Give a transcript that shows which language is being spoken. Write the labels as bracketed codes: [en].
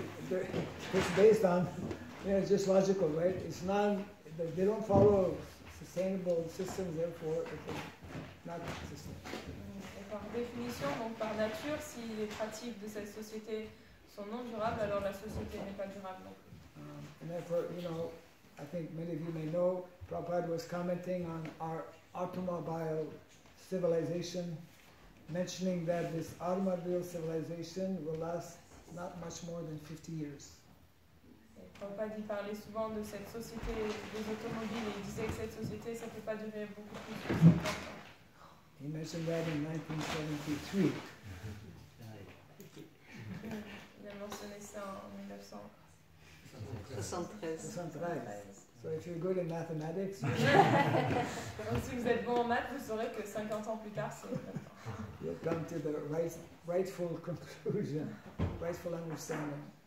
[en] It's based on, it's just logical, right? It's not, they don't follow sustainable systems, therefore it will not sustain. [fr] Par définition, donc par nature, si les pratiques de cette société sont non durables, alors la société n'est pas durable non plus. [en] And therefore, you know, I think many of you may know, Prabhupada was commenting on our automobile civilization, mentioning that this automobile civilization will last not much more than 50 years. [fr] Et Prabhupada il parlait souvent de cette société des automobiles et il disait que cette société, ça ne peut pas durer beaucoup plus que 50 ans. [en] He mentioned that in 1973. [fr] Il a mentionné ça en 1973. [en] So if you're good in mathematics, [fr] donc si vous êtes bon en maths, vous saurez que 50 ans plus tard, c'est maintenant. [en] you'll come to the rightful conclusion, rightful understanding.